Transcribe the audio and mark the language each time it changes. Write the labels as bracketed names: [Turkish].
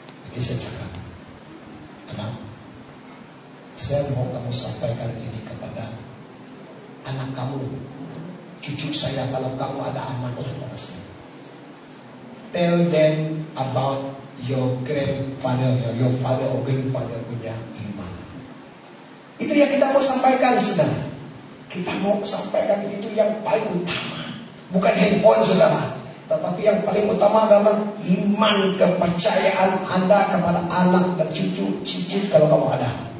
[Malay] Jadi saya cakap, kenapa? Saya mau kamu sampaikan ini kepada anak kamu, cucu saya, kalau kamu ada anak saudara saya. [English] Tell them about your grandfather, your father or grandfather [Malay] punya iman. Itu yang kita mau sampaikan, saudara. Kita mau sampaikan itu yang paling utama. Bukan handphone, saudara. Tetapi yang paling utama adalah iman, kepercayaan Anda kepada anak dan cucu, cicit kalau kamu ada.